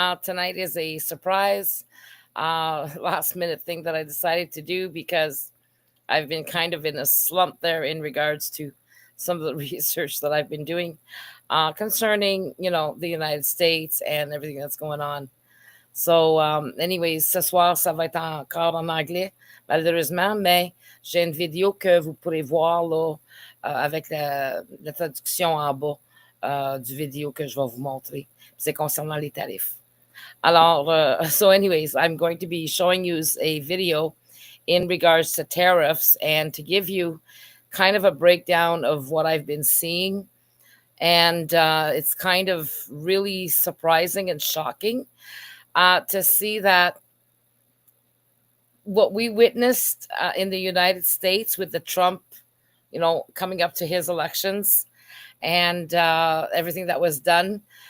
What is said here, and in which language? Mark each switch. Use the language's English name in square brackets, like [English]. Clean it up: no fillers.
[English] Tonight is a surprise last minute thing that I decided to do because I've been kind of in a slump there in regards to some of the research that I've been doing concerning, the United States and everything that's going on. [French] Anyways, ce soir, ça va être encore en anglais, malheureusement, mais j'ai une vidéo que vous pourrez voir là, avec la traduction en bas du vidéo que je vais vous montrer. C'est concernant les tarifs. [English] Alors, anyways, I'm going to be showing you a video in regards to tariffs and to give you kind of a breakdown of what I've been seeing. And it's kind of really surprising and shocking to see that what we witnessed in the United States with the Trump, coming up to his elections and everything that was done.